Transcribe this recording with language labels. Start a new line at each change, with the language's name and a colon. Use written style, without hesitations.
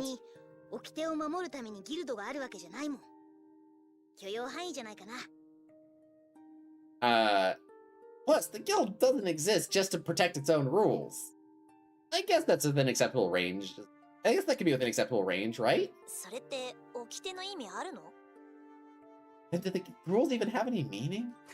Japanese: に掟を守るためにギルドがあるわけじゃないもん。許容範囲じゃないかな。
English: Plus, the guild doesn't exist just to protect its own rules. I guess that's within acceptable range. I guess that could be within acceptable range, right?
Japanese: それって掟の意味あるの？
English: And do the rules even have any meaning?